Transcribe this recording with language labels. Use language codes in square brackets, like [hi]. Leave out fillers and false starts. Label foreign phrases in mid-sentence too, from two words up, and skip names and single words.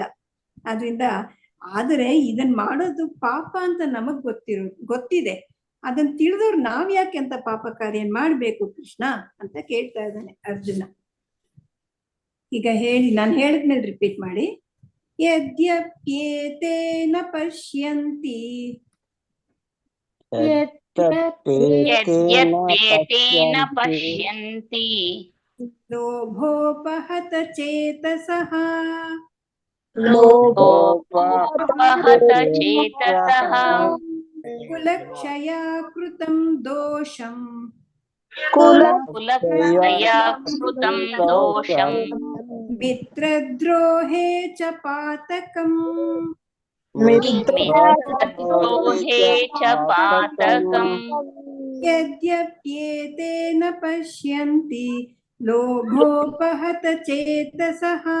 [kn] ಆದ್ರಿಂದ ಆದರೆ ಇದನ್ ಮಾಡೋದು ಪಾಪ ಅಂತ ನಮಗ್ ಗೊತ್ತಿದೆ. ಅದನ್ನ ತಿಳಿದವ್ರು ನಾವ್ ಯಾಕೆ ಅಂತ ಪಾಪ ಕಾರ್ಯ ಮಾಡ್ಬೇಕು ಕೃಷ್ಣ ಅಂತ ಕೇಳ್ತಾ ಇದ್ದಾನೆ ಅರ್ಜುನ. ಈಗ ನಾನು ಹೇಳಿದ್ಮೇಲೆ ರಿಪೀಟ್ ಮಾಡಿ. [sa] ಯದ್ಯಪ್ಯೇತೇನ ಪಶ್ಯಂತಿ ಲೋಭೋಪಹತ ಚೇತಸಃ ಕುಲಕ್ಷಯಾ ಕೃತಂ ದೋಷಂ ಮಿತ್ರದ್ರೋಹೇ ಚ ಪಾತಕಂ ಯದ್ಯಪ್ಯೇತೇನ ಪಶ್ಯಂತಿ ಲೋಭೋಪಹತ ಚೇತಸಃ